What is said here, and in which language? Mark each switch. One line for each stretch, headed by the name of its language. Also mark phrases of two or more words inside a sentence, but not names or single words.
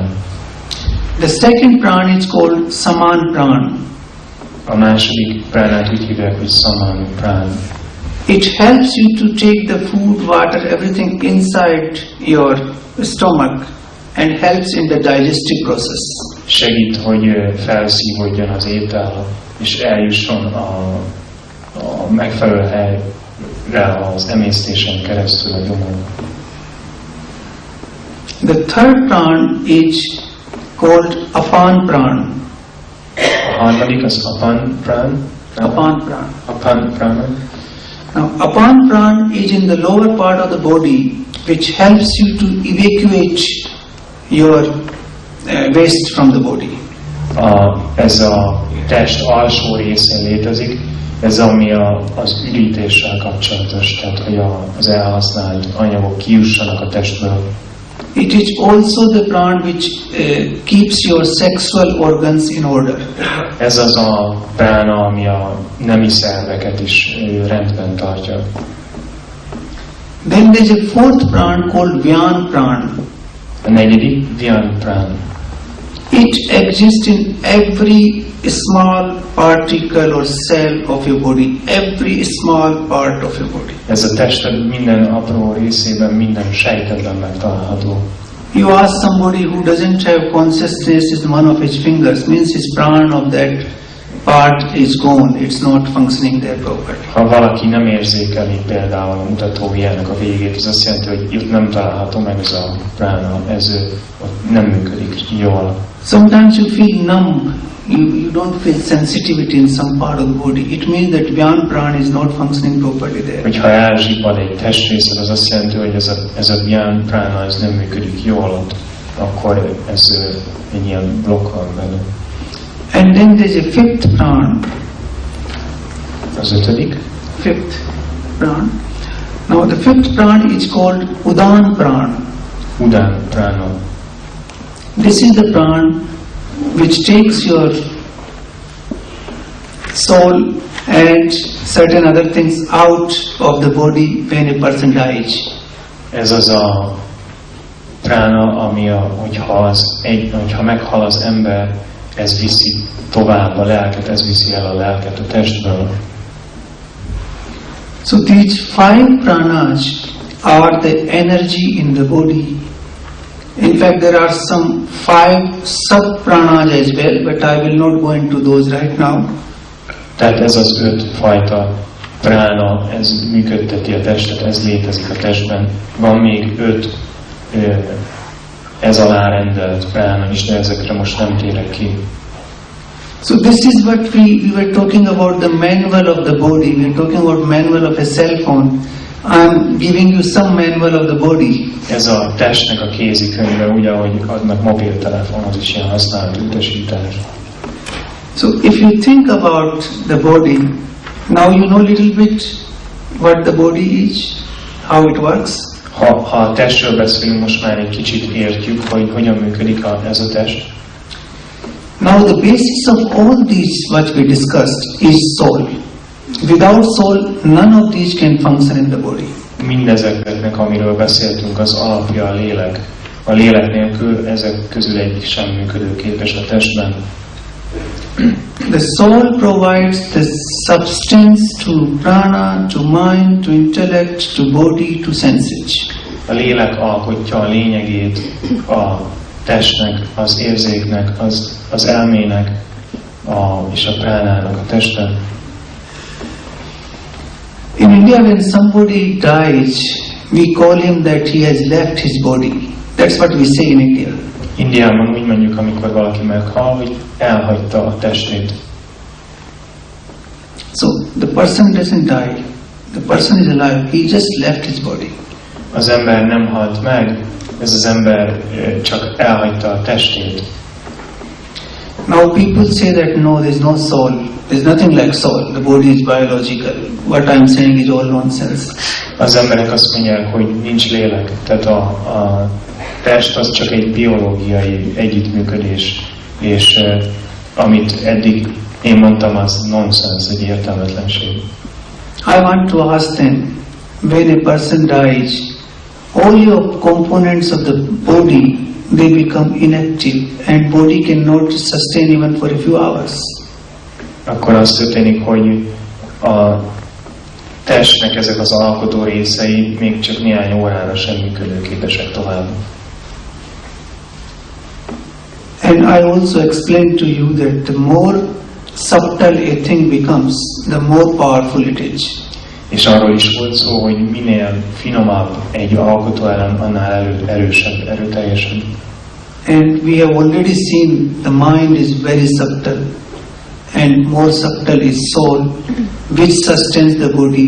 English: The second pran is called saman pran.
Hungarian: A második pránát úgy hívják, hogy saman prán.
English: It helps you to take the food, water, everything inside your stomach and helps in the digestive process.
Hungarian: Segít, hogy felszívódjon az étel, és eljusson a megfelelő helyre az emésztésen keresztül a gyomor.
English: The third pran is called apan pran.
Hungarian: A harmadik az apan prán.
English: Apan pran.
Hungarian: Apan prana.
English: Now, apan pran is in the lower part of the body, which helps you to evacuate your waste from the body.
Hungarian: Ez a test alsó részén létezik, ez ami az ürítéssel kapcsolatos, tehát hogy az elhasznált anyagok kijussanak a testből.
English: It is also the pran which keeps your sexual organs in order.
Hungarian: Ez az a prána, ami a nemi szerveket is rendben tartja.
English: Then there is a fourth pran called Vyan pran.
Hungarian: A negyedik, Vyan prán.
English: It exists in every small particle or cell of your body, every small part of your body.
Hungarian: Ez a tested minden apró részében, minden sejtedben megtalálható.
English: You ask somebody who doesn't have consciousness in one of his fingers, means his pran of that part is gone, it's not functioning there properly.
Hungarian: Ha valaki nem érzékeli például a mutatójának a végét, az azt jelenti, hogy itt nem található meg ez a prána, ez ott nem működik jól.
English: Sometimes you feel numb, you don't feel sensitivity in some part of the body. It means that Vyan pran is not functioning properly there.
Hungarian: Hogyha elzsibbad egy testrészed, az azt jelenti, hogy ez a Vyan prána ez nem működik jól ott, akkor ez egy ilyen blokk van benne.
English: And then there is a fifth pran.
Hungarian: Az ötödik.
English: Fifth pran. Now the fifth pran is called Udan pran.
Hungarian: Udan prána.
English: This is the pran which takes your soul and certain other things out of the body when a person dies.
Hungarian: Ez az a prána, ami hogyha meghal az ember, ez viszi tovább a lelket, ez viszi el a lelket a testből.
English: So these 5 pranas are the energy in the body. In fact, there are some 5 sub-pranas as well, but I will not go into those right now.
Hungarian: Tehát ez az 5 fajta prána, ez működteti a testet, ez létezik a testben. Van még 5 ez alá rendelt prána is, de ezekre most nem térek ki.
English: So this is what we were talking about, the manual of the body. We are talking about manual of a cell phone. I'm giving you some manual of the body.
Hungarian: Ez a testnek a kézikönyve, ugye, ahogy adnak mobiltelefonhoz is ilyen használt utasítás.
English: So if you think about the body, now you know a little bit what the body is, how it works.
Hungarian: Ha a testről beszélünk, most már egy kicsit értjük, hogy hogyan működik ez a test.
English: Now the basis of all these what we discussed is soul. Without soul, none of these can function in the body.
Hungarian: Mindezeknek, amiről beszéltünk, az alapja a lélek. A lélek nélkül ezek közül egyik sem működőképes a testben.
English: The soul provides the substance to prana, to mind, to intellect, to body, to senses.
Hungarian: A lélek alkotja a lényegét a testnek, az érzéknek, az elmének és a pránának, a testnek.
English: In India, when somebody dies, we call him that he has left his body. That's what we say in India.
Hungarian: Indiában úgy mondjuk, amikor valaki meghal, hogy elhagyta a testét.
English: So the person doesn't die. The person is alive. He just left his body.
Hungarian: Az ember nem halt meg, ez az ember csak elhagyta a testét.
English: Now people say that no, there is no soul. There is nothing like soul. The body is biological. What I am saying is all nonsense.
Hungarian: Az emberek azt mondják, hogy nincs lélek. Tehát a test az csak egy biológiai együttműködés, és amit eddig én mondtam, az nonsense, egy értelmetlenség.
English: I want to ask them, when a person dies, all your components of the body, they become inactive and body cannot sustain even for a few hours.
Hungarian: Akkor az történik, hogy a testnek ezek az alkotó részei még csak néhány órára sem működőképesek tovább.
English: And I also explained to you that the more subtle a thing becomes, the more powerful it is.
Hungarian: És arról is volt szó, hogy minél finomabb egy alkotóelem, annál erősebb, erőteljesebb.
English: And we have already seen the mind is very subtle, and more subtle is soul, which sustains the body.